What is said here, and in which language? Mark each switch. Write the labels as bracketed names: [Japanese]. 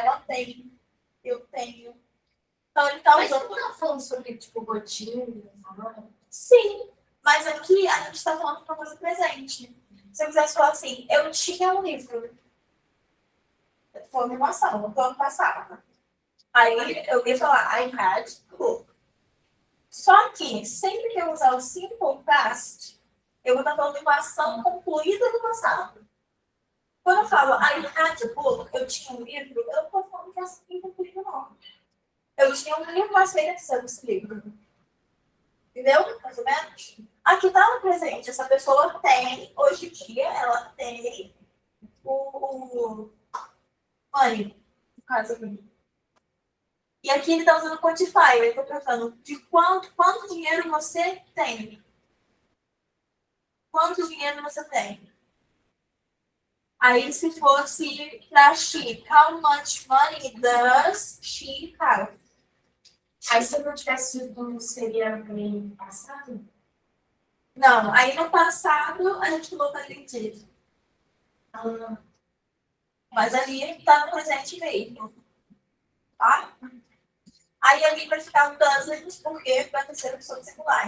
[Portuguese] Ela tem. Eu tenho. Então, ele tá usando. Mas você tá falando sobre, tipo, gotinha? Sim. Mas aqui a gente está falando de uma coisa presente. Se eu quisesse falar assim, eu tinha um livro. Foi uma ação, no ano passado. Aí eu ia falar, [English] I had a book. [Portuguese] Só que, sempre que eu usar o simple past, eu vou estar falando de uma ação concluída no passado. Quando eu falo [English] I had a book, [Portuguese] eu tinha um livro, eu não estou falando que é ação concluída, não. Eu tinha um livro, mas feira precisando desse livro. Entendeu? Mais ou menos? Aqui está no presente. Essa pessoa tem, hoje em dia, ela tem o money, no caso aqui. E aqui ele está usando o quantify. Ele está perguntando de quanto dinheiro você tem. Quanto dinheiro você tem? Aí, se fosse para she, [English] how much money does she have? [Portuguese] Aí, se eu não tivesse dito, seria bem passado? Não, aí no passado a gente colocaria did. Mas ali está no presente mesmo. Tá? Aí ali vai ficar o doesn't, porque vai ter ser pessoa singular.